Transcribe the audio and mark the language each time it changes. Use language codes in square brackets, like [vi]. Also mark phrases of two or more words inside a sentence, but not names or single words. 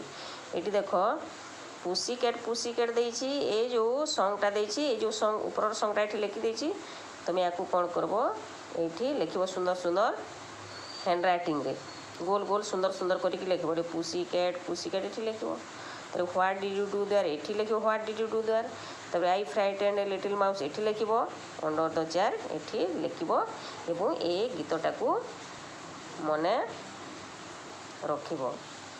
[or] ଏଠି ଦେଖ, [en] pussy cat [or] ଦେଇଛି, ଏ ଯେଉଁ ସଙ୍ଗଟା ଦେଇଛି, ଏ ଯେଉଁ ସଙ୍ଗ ଉପର ସଙ୍ଗଟା ଏଠି ଲେଖିଦେଇଛି। ତୁମେ ୟାକୁ କ'ଣ କରିବ, ଏଇଠି ଲେଖିବ ସୁନ୍ଦର ହ୍ୟାଣ୍ଡରାଇଟିଂରେ, ଗୋଲ ସୁନ୍ଦର କରିକି ଲେଖିବ। ଏଠି [en] pussy cat [or] ଏଠି ଲେଖିବ। [en] ତାପରେ what did you do there [or] ଏଠି ଲେଖିବ, [en] what did you do there. ତାପରେ I frightened a little mouse [or] ଏଠି ଲେଖିବ, [en] under the chair [or] ଏଠି ଲେଖିବ। ଏବଂ ଏ ଗୀତଟାକୁ ମନେ ରଖିବ।